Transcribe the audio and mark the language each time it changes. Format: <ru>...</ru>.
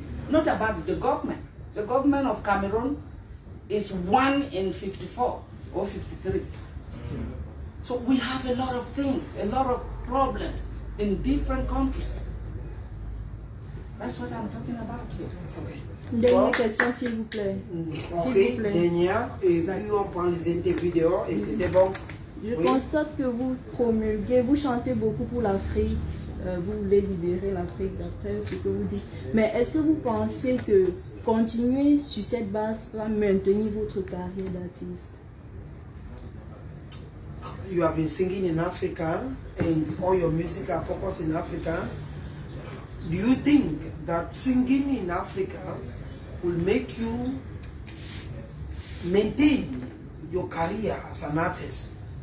<en>Not about the government. The government of Cameroon is 1 in 54 or 53. So we have a lot of things, a lot of problems in different countries. That's what I'm talking about here.</en> <fr>Dernière question, s'il vous plaît. Ok, dernière, et puis on prend les interviews dehors et c'était bon. Je constate que vous promulguez, vous chantez beaucoup pour l'Afrique, vous voulez libérer l'Afrique d'après ce que vous dites. Mais est-ce que vous pensez que continuer sur cette base va maintenir votre carrière d'artiste?</fr> <en>You have been singing in Africa and all your music are focused in Africa. Do you think that singing in Africa will make you maintain your career as an artist?</en>